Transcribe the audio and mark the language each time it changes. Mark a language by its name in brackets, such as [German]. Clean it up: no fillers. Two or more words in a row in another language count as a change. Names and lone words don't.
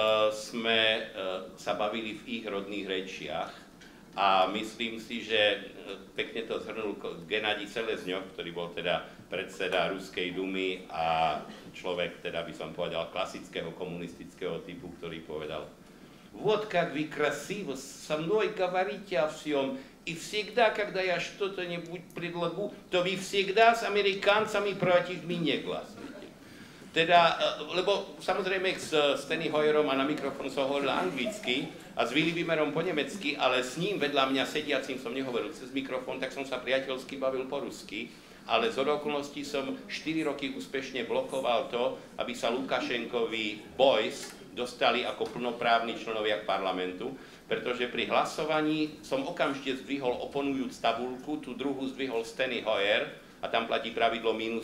[Slovak] sme sa bavili v ich rodných rečiach a myslím si, že pekne to zhrnul Genadij Selezňov, ktorý bol teda predseda Ruskej dumy a človek, teda by som povedal, klasického komunistického typu, ktorý povedal: [Russian] "Вот как вы красиво со мной говорите о всем, и всегда, когда я что-то-нибудь предлагу, то вы всегда с американцами против меня гласуете." [Slovak] Teda, lebo samozrejme s Steny Hoyerom a na mikrofón som hovoril anglicky a s Willy Wimmerom po nemecky, ale s ním vedľa mňa sediacím som nehovoril cez mikrofón, tak som sa priateľsky bavil po rusky. Ale z okolností som 4 roky úspešne blokoval to, aby sa Lukašenkovi boys dostali ako plnoprávni členovia parlamentu, pretože pri hlasovaní som okamžite zdvihol oponujúc tabulku, tú druhú zdvihol Steny Hoyer a tam platí pravidlo -2.